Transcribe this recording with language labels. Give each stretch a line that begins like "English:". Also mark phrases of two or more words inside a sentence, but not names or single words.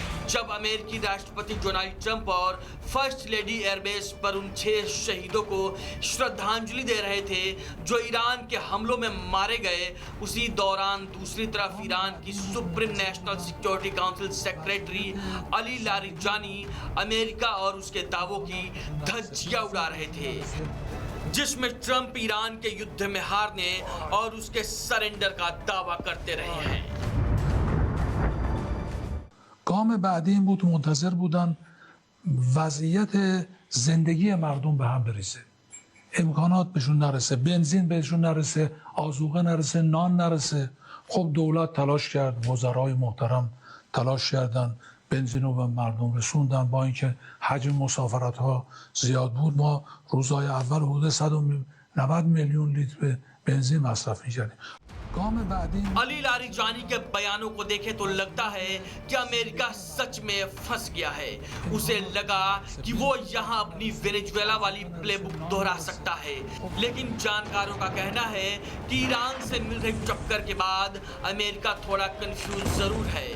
Hindi: जब अमेरिकी राष्ट्रपति डोनाल्ड ट्रंप और
English: first lady
Hindi: एयरबेस पर उन 6 शहीदों को श्रद्धांजलि दे रहे थे जो ईरान के हमलों में मारे गए, उसी दौरान दूसरी तरफ ईरान की
English: supreme national security council secretary
Hindi: अली लारिजानी अमेरिका और उसके दावों की धज्जियां उड़ा रहे थे, जिसमें ट्रंप ईरान के युद्ध में हारने और उसके सरेंडर का दावा करते रहे हैं।
Persian: گام بعدی این بود منتظر بودن وضعیت زندگی مردم به هم بریزه، امکانات بهشون نرسه، بنزین بهشون نرسه، آذوقه نرسه، نان نرسه. خب دولت تلاش کرد، وزرای محترم تلاش کردن، بنزین رو به مردم رسوندن. با اینکه حجم مسافرت ها زیاد بود، ما روزهای اول حدود 190 میلیون لیتر بنزین مصرف می‌کردیم.
Hindi: अली लारिजानी के बयानों को देखें तो लगता है कि अमेरिका सच में फंस गया है। उसे लगा कि वो यहाँ अपनी वेनेजुएला वाली प्लेबुक दोहरा सकता है, लेकिन जानकारों का कहना है कि ईरान से मिल रही टक्कर के बाद अमेरिका थोड़ा कंफ्यूज जरूर है।